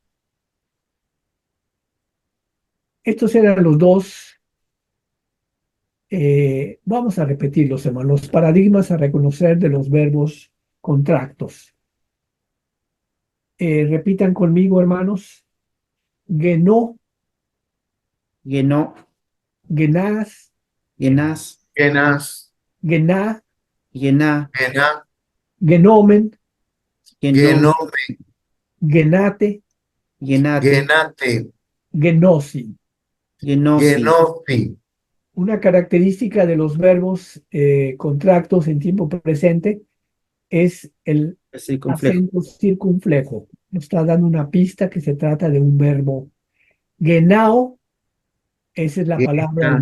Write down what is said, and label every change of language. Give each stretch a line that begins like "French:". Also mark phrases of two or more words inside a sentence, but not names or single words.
Spanish: Estos eran los dos. Vamos a repetirlos, hermanos. Los paradigmas a reconocer de los verbos contractos. Repitan conmigo, hermanos. Genó, Geno, genás, genas, Genas, gená, gena, gena, genomen, genos, genome, genate, genate, genate, genosi. genosi. genofi, Una característica de los verbos contractos en tiempo presente es el El circunflejo. acento circunflejo. Nos está dando una pista que se trata de un verbo. Genau, esa es la palabra, el